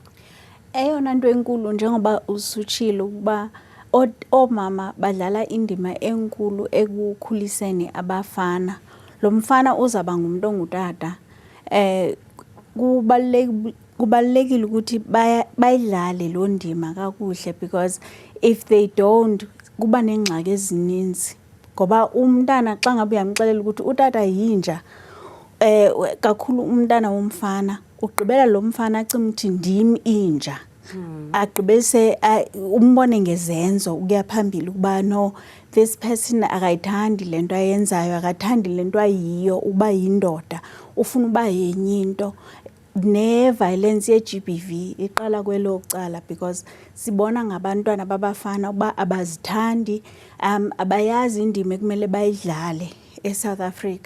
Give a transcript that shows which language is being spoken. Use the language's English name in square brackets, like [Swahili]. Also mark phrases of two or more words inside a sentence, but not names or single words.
[Xhosa] Eyona nto enkulu njengoba usutshilo ukuba oomama badlala indima enkulu ekukhuliseni abafana. Lo mfana uzaba ngumuntu ongutata. Kubalulekile ukuthi bayidlale lo ndima kakuhle, [English] because if they don't [Xhosa] kuba nengxaki ezininzi. Ngoba umntana xa ngabe uyamxelela ukuthi utata yinja, kakhulu umntana womfana ugqibela lo mfana acimthi ndim inja. Agqibese umbone ngezenzo ukuya phambili ukuba no, [English] this person [Xhosa] akayithandi lento ayenzayo, akathandi lento ayiyo uba yindoda, ufuna uba yenye into. Ne-violence ye-GBV iqala kwelo cala, because sibona ngabantwana babafana uba abazithandi, abayazi indima ekumele bayidlale eSouth Africa.